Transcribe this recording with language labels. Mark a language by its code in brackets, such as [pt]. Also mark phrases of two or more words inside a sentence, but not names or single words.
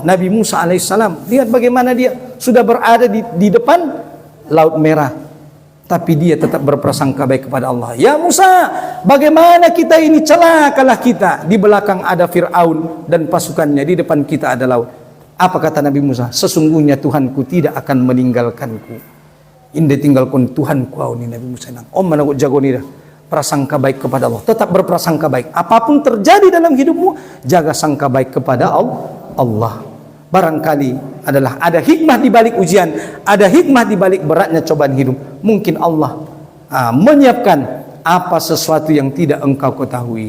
[id] Nabi Musa alaihissalam, lihat bagaimana dia sudah berada di depan Laut Merah, tapi dia tetap berprasangka baik kepada Allah. Ya Musa, bagaimana kita ini, celakalah kita, di belakang ada Fir'aun dan pasukannya, di depan kita ada laut. Apa kata Nabi Musa? Sesungguhnya Tuhanku tidak akan meninggalkanku. [bjn] Indah tinggalkan Tuhanku kau ni. Nabi Musa nang mana kau jago ni dah. [id] Prasangka baik kepada Allah, tetap berprasangka baik. Apapun terjadi dalam hidupmu, jaga sangka baik kepada Allah. Barangkali adalah ada hikmah di balik ujian, ada hikmah di balik beratnya cobaan hidup. Mungkin Allah menyiapkan apa sesuatu yang tidak engkau ketahui.